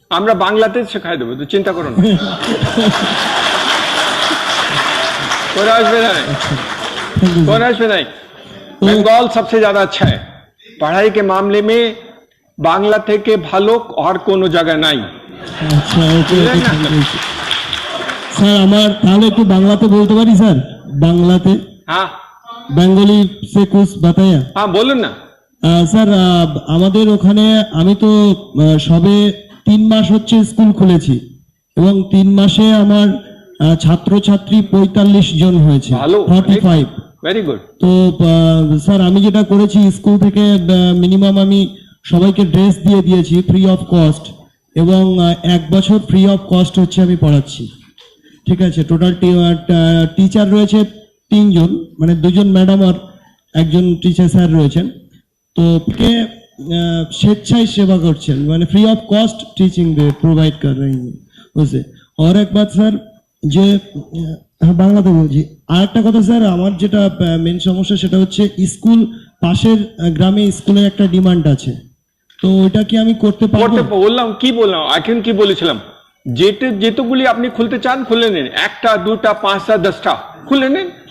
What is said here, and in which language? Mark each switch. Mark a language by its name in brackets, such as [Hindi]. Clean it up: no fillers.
[Bangla] আমরা বাংলাতে শেখাই দেবো, তো চিন্তা করো না। [Hindi] कोई असुविधा नहीं। बंगाल सबसे ज्यादा अच्छा है पढ़ाई के मामले में, बांग्ला [Bangla] থেকে ভালো আর কোনো জায়গা নাই। আচ্ছা ওকে স্যার, আমার তাহলে একটু বাংলাতে বলতে পারি স্যার? বাংলাতে [Hindi] हाँ বেঙ্গলি সে কুছ বাতায়া। [Bangla] हाँ বলুন না। স্যার আমাদের ওখানে আমি তো সবে 3 মাস হচ্ছে স্কুল খুলেছি এবং 3 মাসে আমার ছাত্রছাত্রী 45 জন হয়েছে, ভালো, 45। Very good. তো স্যার আমি যেটা করেছি, স্কুল থেকে মিনিমাম আমি সবাইকে ড্রেস দিয়ে দিয়েছি ফ্রি অফ কস্ট, এবং 1 বছর ফ্রি অফ কস্ট হচ্ছে আমি পড়াচ্ছি। ঠিক আছে, টোটাল টিচার রয়েছে 3 জন, মানে 2 জন ম্যাডাম আর 1 জন টিচার স্যার রয়েছেন। তো কে স্বেচ্ছায় সেবা করছেন, মানে [Hindi] free of cost teaching दे provide कर रही हैं उसे। और एक बात सर, [Bangla] যে বাংলাতে বলছি, আর একটা কথা স্যার, আমার যেটা মেন সমস্যা সেটা হচ্ছে স্কুল পাশের গ্রামে স্কুলের একটা ডিমান্ড আছে, তো ওইটা কি আমি করতে পারবো? বললাম কি বললাম এখন, কি বলেছিলাম, যেতগুলি আপনি খুলতে চান খুলে নিন, 1টা 2টা 5টা 10টা খুলে নিন।